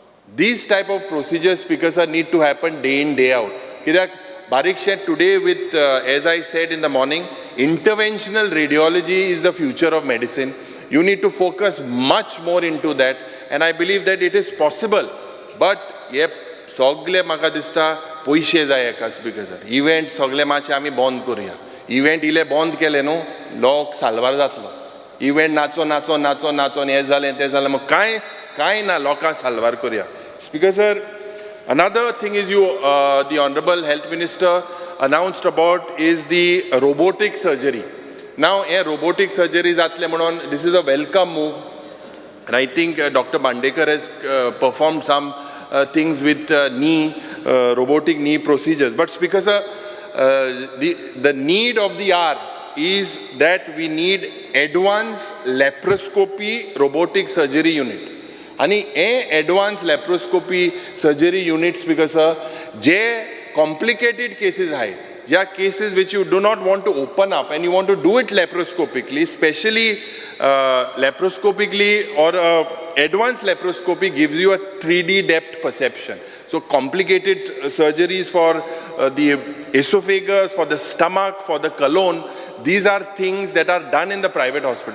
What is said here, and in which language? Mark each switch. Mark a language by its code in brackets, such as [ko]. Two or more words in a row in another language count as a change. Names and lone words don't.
[en] These type of procedures, speaker sir, need to happen day in, day out. Kidak Barik today with, as I said in the morning, interventional radiology is the future of medicine. You need to focus much more into that, and I believe that it is possible. But yep, [kok] sogle maka dista poishe जाय एका [en] speaker sir. [kok] Event sogle माचे आमी बंद करूया. Event इले बंद केले न्हू, लोक साल्वार जातलो. Event नाचो नाचो नाचो नाचो हे जालें ते जालें मग काय ना लोकां साल्वार करूया. [en] Speaker sir, another thing is the Honorable Health Minister announced about is the robotic surgery. Now, robotic surgery is this is a welcome move. And I think Dr. Bandekar has performed some things with robotic knee procedures. But Speaker sir, the need of the hour is that we need advanced laparoscopy robotic surgery unit. आणि advanced laparoscopy surgery units because [mr] जे complicated cases आहे, ज्या [en] cases which you do not want to open up and you want to do it laparoscopically, especially laparoscopically or advanced laparoscopy gives you a 3D depth perception. So complicated surgeries for the esophagus, for the stomach, for the colon, these are things that are done in the private hospital.